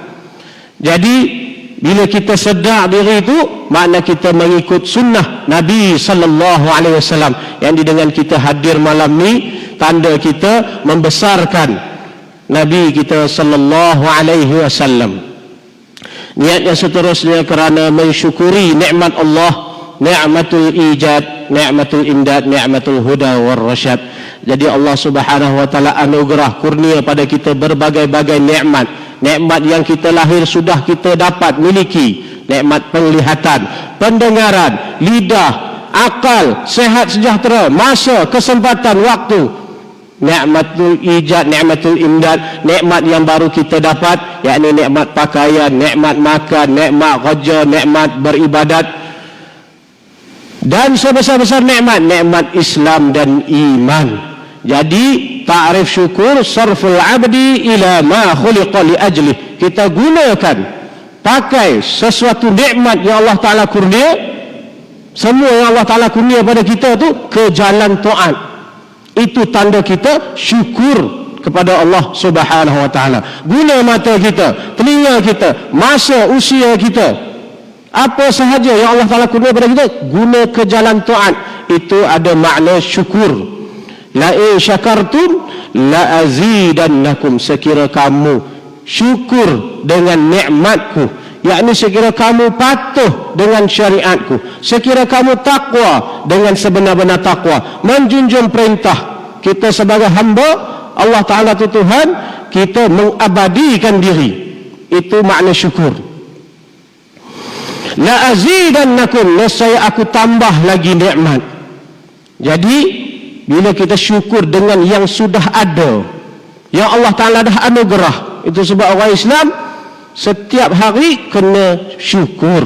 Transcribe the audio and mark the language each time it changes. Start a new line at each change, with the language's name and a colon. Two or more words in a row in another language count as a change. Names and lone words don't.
Malay: Jadi bila kita sedar diri itu, makna kita mengikut sunnah Nabi
Arabic: صلى الله عليه وسلم.
Malay: Yang dengan kita hadir malam ni, tanda kita membesarkan Nabi kita
Arabic: صلى الله عليه وسلم.
Malay: Niat yang seterusnya kerana mensyukuri nikmat Allah,
Arabic: نعمة الإيجاد، نعمة الإمداد، نعمة الهدى والرشاد.
Malay: Jadi Allah
Arabic: سبحانه وتعالى
Malay: anugerah kurnia pada kita berbagai-bagai nikmat. Nikmat yang kita lahir sudah kita dapat miliki. Nikmat penglihatan, pendengaran, lidah, akal, sehat sejahtera, masa, kesempatan, waktu.
Arabic: نعمة الإيجاد، نعمة الإمداد,
Malay: nikmat yang baru kita dapat, yakni nikmat pakaian, nikmat makan, nikmat kerja, nikmat beribadat. Dan sebesar-besar nikmat Islam dan iman.
Arabic: Jadi تعريف الشكر صرف العبد إلى ما خلق لأجله.
Malay: Kita gunakan, pakai sesuatu nikmat yang Allah Ta'ala kurnia, semua yang Allah Ta'ala kurnia pada kita tu ke jalan taat. Itu tanda kita syukur kepada Allah
Arabic: سبحانه وتعالى.
Malay: Guna mata kita, telinga kita, masa, usia kita, apa sahaja yang Allah Ta'ala kurnia pada kita, guna ke jalan taat. Itu ada makna syukur.
Arabic: لئن شكرتم لأزيدنكم.
Malay: Sekira kamu syukur dengan nikmatku, yakni sekira kamu patuh dengan syariatku, sekira kamu takwa dengan sebenar-benar takwa, menjunjung perintah kita sebagai hamba Allah Ta'ala itu Tuhan, kita mengabadikan diri. Itu makna syukur.
Arabic: لأزيدنكم,
Malay: nescaya aku tambah lagi nikmat. Jadi bila kita syukur dengan yang sudah ada, yang Allah Ta'ala dah anugerah, itu sebab orang Islam setiap hari kena syukur.